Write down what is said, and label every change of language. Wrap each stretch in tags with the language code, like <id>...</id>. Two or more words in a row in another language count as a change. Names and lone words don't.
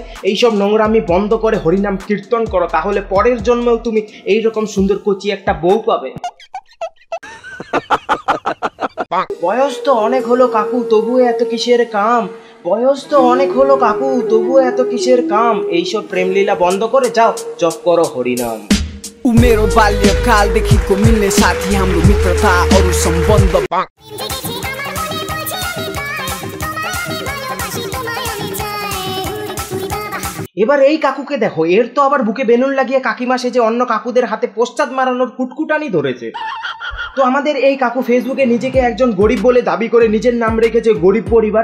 <bn>এইসব নোংরামি বন্ধ করে হরিনাম কীর্তন করো, তাহলে পরের জন্মেও তুমি এইরকম সুন্দর কচি একটা বউ পাবে। বয়স তো অনেক হলো কাকু, তবুও এত কিসের কাম? বয়স তো অনেক হলো কাকু, তবুও এত কিসের কাম? এইসব প্রেমলীলা বন্ধ করে যাও, জপ করো হরিনাম।</bn> <ne>मेरो बाल्यकालदेखिको मिल्ने साथी, हाम्रो मित्रता अरू सम्बन्ध।</ne> <bn>এবার এই কাকুকে দেখো, এর তো আবার বুকে বেলুন লাগিয়ে কাকিমা সেজে অন্য কাকুদের হাতে পোস্টার মারানোর কুটকুটানি ধরেছে। তো আমাদের এই কাকু ফেসবুকে নিজেকে একজন গরিব বলে দাবি করে নিজের নাম রেখেছে গরিব পরিবার।</bn>